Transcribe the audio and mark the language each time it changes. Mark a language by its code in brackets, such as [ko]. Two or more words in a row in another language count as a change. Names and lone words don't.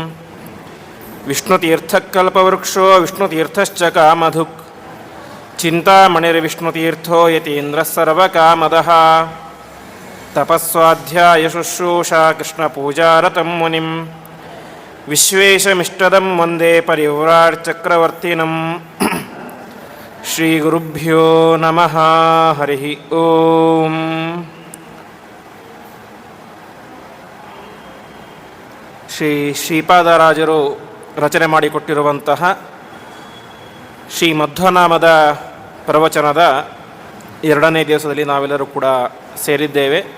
[sa] विष्णुतीर्थकल्पवृक्षो विष्णुतीर्थश्च कामधुक् चिन्तामणिर्विष्णुतीर्थो यतीन्द्रः सर्वकामदः तपस्वाध्यायशुश्रूषा कृष्णपूजारतं मुनिं विश्वेशमिष्टदं वन्दे परिव्राट्चक्रवर्तिनं। ಶ್ರೀಗುರುಭ್ಯೋ ನಮಃ. ಹರಿ ಓಂ. [kn] ಶ್ರೀಪಾದರಾಜರು ರಚನೆ ಮಾಡಿಕೊಟ್ಟಿರುವಂತಹ ಶ್ರೀ ಮಧ್ವನಾಮದ ಪ್ರವಚನದ ಎರಡನೇ ದಿವಸದಲ್ಲಿ ನಾವೆಲ್ಲರೂ ಕೂಡ ಸೇರಿದ್ದೇವೆ.